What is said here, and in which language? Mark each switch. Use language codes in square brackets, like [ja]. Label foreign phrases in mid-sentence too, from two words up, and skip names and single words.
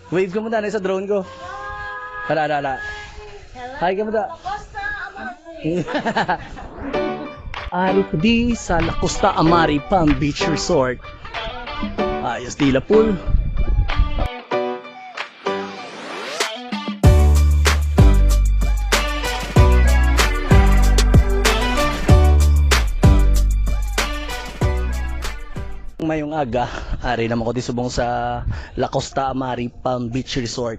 [tl] Wave ka muna na sa drone ko. Hala. Hi ka muna. [hil] Ari ko di sa La Costa Amari Palm Beach Resort. Ayos dila pool. Mayong aga, ari naman ko di subong sa La Costa Amari Palm Beach Resort.